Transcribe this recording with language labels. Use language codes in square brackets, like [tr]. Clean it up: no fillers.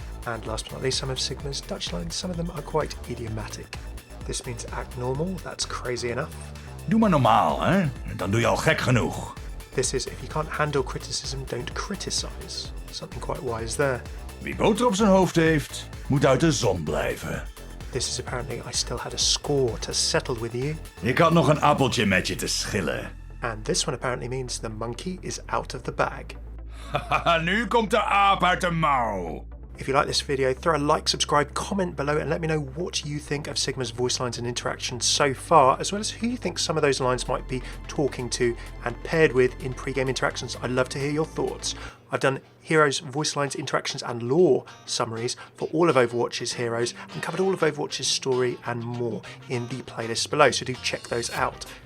[en] And last but not least, some of Sigma's Dutch lines, some of them are quite idiomatic. This means act normal, that's crazy enough. [nl] Doe maar normaal, hè? Dan doe je al gek genoeg. [en] This is, if you can't handle criticism, don't criticize. Something quite wise there. [nl] Wie boter op zijn hoofd heeft, moet uit de zon blijven. [en] This is apparently, I still had a score to settle with you. [nl] Ik had nog een appeltje met je te schillen. [en] And this one apparently means the monkey is out of the bag. [nl] Haha, nu komt de aap uit de mouw. [en] If you like this video, throw a like, subscribe, comment below and let me know what you think of Sigma's voice lines and interactions so far, as well as who you think some of those lines might be talking to and paired with in pre-game interactions. I'd love to hear your thoughts. I've done heroes, voice lines, interactions and lore summaries for all of Overwatch's heroes and covered all of Overwatch's story and more in the playlists below, so do check those out.